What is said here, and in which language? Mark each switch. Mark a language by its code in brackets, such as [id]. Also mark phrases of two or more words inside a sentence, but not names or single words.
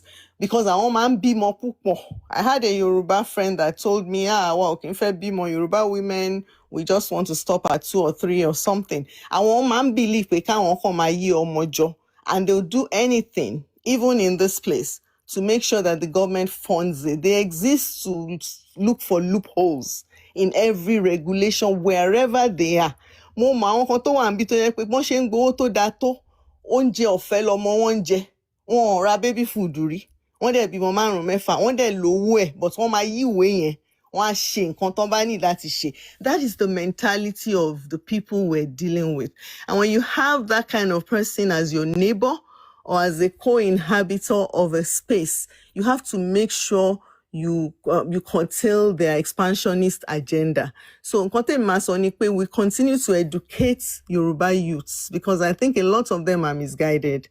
[en] Because I had a Yoruba friend that told me, well, if I be more Yoruba women, we just want to stop at 2 or 3 or something. I want man believe we can't come a year or more. And they'll do anything, even in this place, to make sure that the government funds it. They exist to look for loopholes in every regulation, wherever they are. [yo] Mo ma won kan to wa nbi to je pe bon se ngbo to da to oúnjẹ ọ̀fẹ́ lọmọ wọn jẹ, wọn ra [en] baby food [yo] rí, wọ́n dẹ̀ bímọ 5-6, wọ́n dẹ̀ lówó ẹ̀, but wọ́n máa yí ìwé yẹn, wọ́n á ṣe nǹkan tó bá ní láti ṣe. [en] That is the mentality of the people we're dealing with. And when you have that kind of person as your neighbor or as a co-inhabitor of a space, you have to make sure you curtail their expansionist agenda. So we continue to educate Yoruba youths, because I think a lot of them are misguided.